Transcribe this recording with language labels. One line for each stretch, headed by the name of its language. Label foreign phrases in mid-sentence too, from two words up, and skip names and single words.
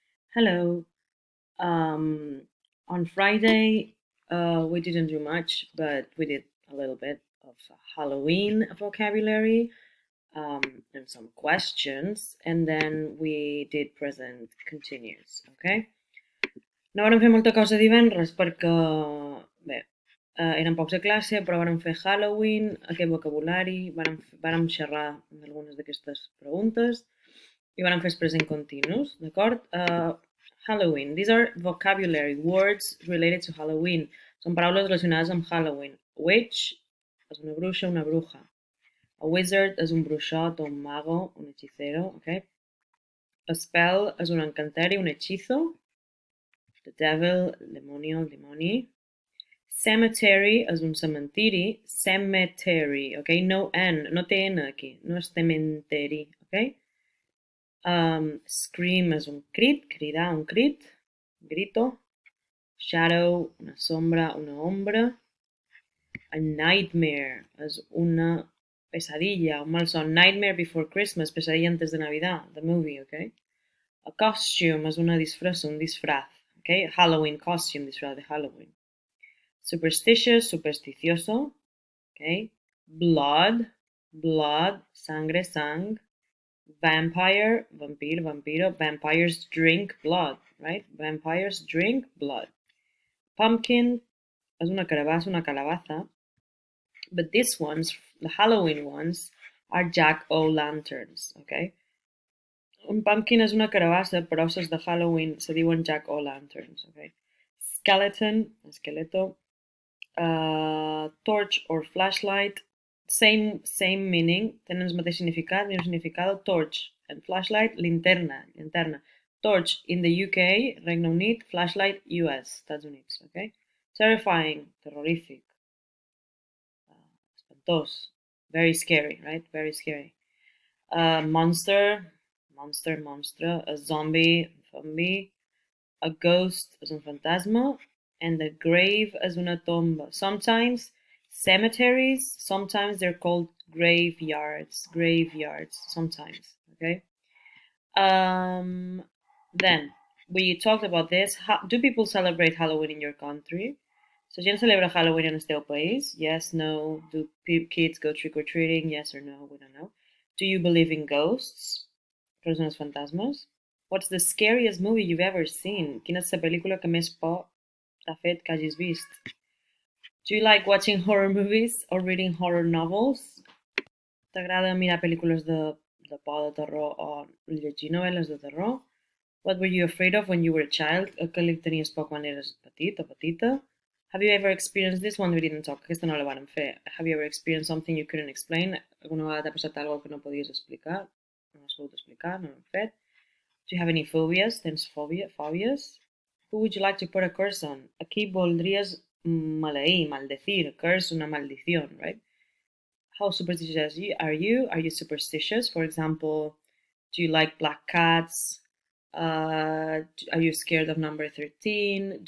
English: Hello. Um, on Friday, we didn't do much, but we did a little bit of Halloween vocabulary and some questions, and then we did present continuous, okay?
Catalan: No vam fer molta cosa divendres perquè, bé, eren pocs a classe, però vam fer Halloween, aquest vocabulari, vam xerrar d'algunes d'aquestes preguntes i vam fer
English: present continuous,
Catalan: d'acord?
English: Halloween. These are vocabulary words related to Halloween.
Catalan: Són paraules relacionades amb Halloween. Witch és una bruixa, una bruja.
English: A wizard
Catalan: és un bruixot o
Spanish: un mago, un hechicero,
Catalan: okay?
English: A spell
Catalan: és un encanteri,
Spanish: un hechizo.
English: The devil,
Spanish: el demonio,
Catalan: el dimoni. Cemetery és un cementiri. Cemetery, okay? No N, no té N aquí. No és cementeri, okay? Scream és un crit, cridar, un crit.
Spanish: Grito.
Catalan: Shadow,
Spanish: una sombra,
Catalan: una ombra.
English: A nightmare
Catalan: és
Spanish: una pesadilla,
Catalan: un malson.
English: Nightmare Before Christmas,
Spanish: pesadilla antes de Navidad,
English: the movie, okay? A costume
Catalan: és una disfressa,
Spanish: un disfraz,
Catalan: okay?
English: Halloween costume,
Spanish: disfraz de Halloween.
English: Superstitious, supersticioso, okay? Blood, blood,
Spanish: sangre, sang.
Catalan: Vampire, vampir, vampiro.
English: Vampires drink blood, right? Vampires drink blood.
Catalan: Pumpkin és una carabassa,
Spanish: una calabaza.
English: But these ones, the Halloween ones, are jack-o'-lanterns, okay?
Catalan: Un pumpkin és una carabassa, però els de Halloween se diuen jack-o'-lanterns, okay?
English: Skeleton, esqueleto. Torch or flashlight, same meaning,
Catalan: tenen el mateix significat,
Spanish: mismo significado.
English: Torch and flashlight,
Spanish: linterna, linterna.
English: Torch in the UK,
Catalan: Regne Unit, flashlight US, Estats Units, okay? Terrifying, terrorífic. Espantós,
English: very scary, right? Very scary. Monster, monster,
Catalan: monstre.
English: A zombie, zombie. A ghost
Catalan: és un fantasma.
English: And a grave
Catalan: és una tomba.
English: Sometimes cemeteries, sometimes they're called graveyards. Graveyards, sometimes, okay? Then, we talked about this. Do people celebrate Halloween in your country? So,
Catalan: gent celebra Halloween en el teu país?
English: Yes, no. Do kids go trick-or-treating? Yes or no? We don't know. Do you believe in ghosts?
Catalan: Persones fantasmes?
English: What's the scariest movie you've ever seen?
Catalan: Quina és la pel·lícula que més por t'ha fet que hagis vist?
English: Do you like watching horror movies or reading horror novels?
Catalan: T'agrada mirar pel·lícules de por, de terror o llegir novel·les de terror?
English: What were you afraid of when you were a child?
Catalan: A què li tenies por quan eres petit o petita?
English: Have you ever experienced this one? We didn't talk.
Catalan: Aquesta no la vam fer.
English: Have you ever experienced something you couldn't explain?
Catalan: Alguna vegada t'ha passat alguna que no podies explicar? No has pogut explicar? No l'hem fet?
English: Do you have any phobias?
Catalan: Tens fòbies?
English: Who would you like to put a curse on?
Catalan: A qui voldries maleir,
Spanish: maldecir? Curse, una maldición,
English: right? How superstitious are you? Are you superstitious? For example, do you like black cats? Are you scared of number 13?